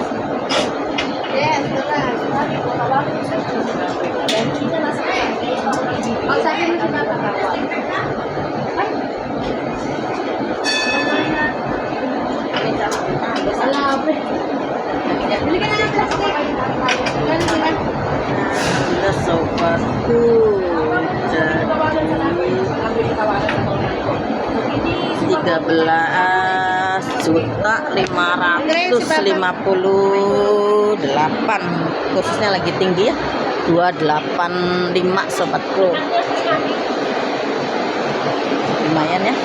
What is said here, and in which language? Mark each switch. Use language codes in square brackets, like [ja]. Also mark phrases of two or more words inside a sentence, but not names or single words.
[tl] Yes, tara. Sabi ko, tawagin mo siya. Dito na sa akin. Oh, sabi mo si Papa, Papa. Ay. Alabe. Bili ka na ng plastic. Gano'n sila. [id] Sudah sobatku jadi 13.558 kursnya lagi tinggi ya 285 sobatku, lumayan ya.